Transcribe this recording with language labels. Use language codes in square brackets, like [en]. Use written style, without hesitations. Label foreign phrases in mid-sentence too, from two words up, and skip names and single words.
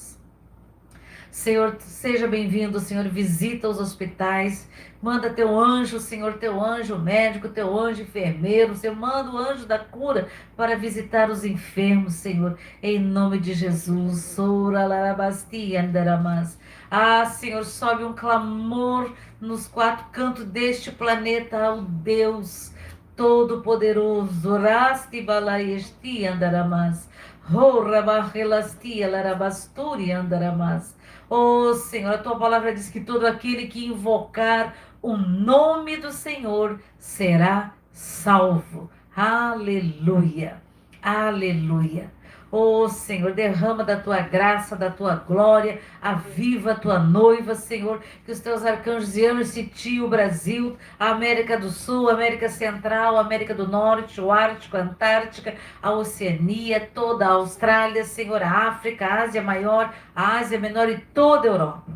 [pt] Senhor, seja bem-vindo, Senhor, visita os hospitais, manda teu anjo, Senhor, teu anjo médico, teu anjo enfermeiro, Senhor, manda o anjo da cura para visitar os enfermos, Senhor, em nome de Jesus. Ah, Senhor, sobe um clamor nos quatro cantos deste planeta ao Deus Todo-Poderoso. Rasti balaesti andaramas. Rabahelasti alarabasturi andaramas. Oh, Senhor, a tua palavra diz que todo aquele que invocar o nome do Senhor será salvo. Aleluia, aleluia. Oh, Senhor, derrama da tua graça, da tua glória, aviva a tua noiva, Senhor, que os teus arcanjos e anjos sitiem o Brasil, a América do Sul, a América Central, a América do Norte, o Ártico, a Antártica, a Oceania, toda a Austrália, Senhor, a África, a Ásia Maior, a Ásia Menor e toda a Europa.